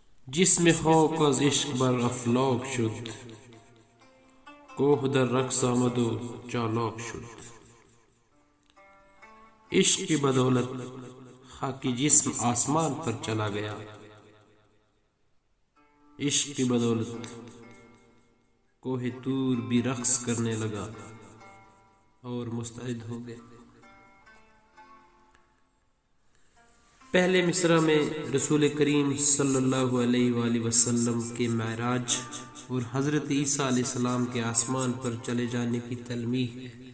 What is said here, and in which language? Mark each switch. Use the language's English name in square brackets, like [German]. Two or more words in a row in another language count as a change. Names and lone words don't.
[Persian] جسم خاک از عشق بر افلاک شد، کوه در رقص آمد و چالاک شد. [Urdu] عشق کی بدولت خاکی جسم آسمان پر چلا گیا. عشق کی بدولت کوہ طور بھی رقص کرنے لگا اور مستعد ہو گیا. پہلے مصرع میں رسول کریم [Arabic] صلی اللہ علیہ وآلہ وسلم [Urdu] کے معراج اور حضرت عیسیٰ [Arabic] علیہ السلام [Urdu] کے آسمان پر چلے جانے کی تلمیح ہے.